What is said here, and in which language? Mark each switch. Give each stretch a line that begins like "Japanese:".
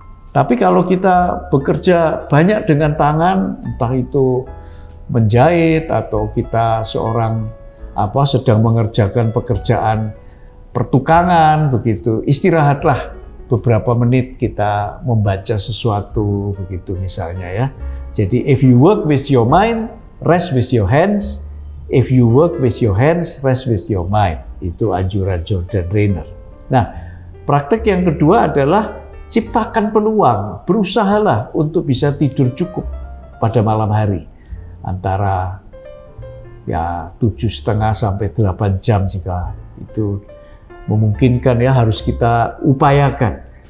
Indonesian: Tapi kalau kita bekerja banyak dengan tangan, entah itu menjahit atau kita sedang mengerjakan pekerjaan pertukangan begitu, istirahatlah beberapa menit kita membaca sesuatu begitu misalnya ya. Jadi
English: if you work with your mind, rest with your hands. If you work with your hands, rest with your mind.
Indonesian: Itu anjuran Jordan Rainer. Nah, praktek yang kedua adalah ciptakan peluang. Berusahalah untuk bisa tidur cukup pada malam hari. Antara 7,5 sampai 8 jam jika itu memungkinkan ya, harus kita upayakan.